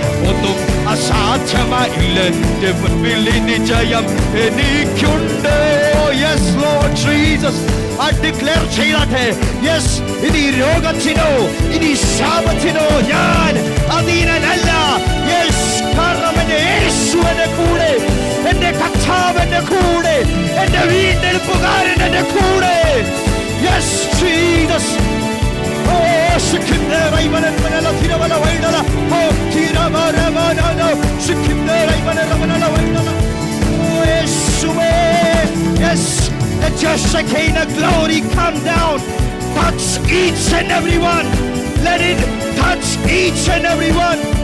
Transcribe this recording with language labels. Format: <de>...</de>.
<ml>ഒന്നും അസാധ്യമായില്ല എന്റെ മുൻപിൽ നിശ്ചയം എനിക്കുണ്ട്.</ml> <en>Yes Lord Jesus, I declare</en> <ml>ചെയ്യട്ടെ. Yes, ഇനി രോഗത്തിനോ ഇനി ശാപത്തിനോ ഞാൻ അധീനനല്ല. Yes, കാരണം എന്റെ യേശു എന്റെ കൂടെ, എന്റെ കർത്താവ് എന്റെ കൂടെ, എന്റെ വീണ്ടെടുപ്പുകാരൻ എന്റെ കൂടെ.</ml> <en>Yes Jesus. Oh, ശിഖിന്ദര ഇവനല തിരവല വൈഡല. Oh, തിരവരവനല ശിഖിന്ദര ഇവനല വൈഡല.</en> <ml>Oh, യേശുവേ.</ml> <en>Yes, let your Shekinah glory come down. Touch each and every one. Let it touch each and every one.</en>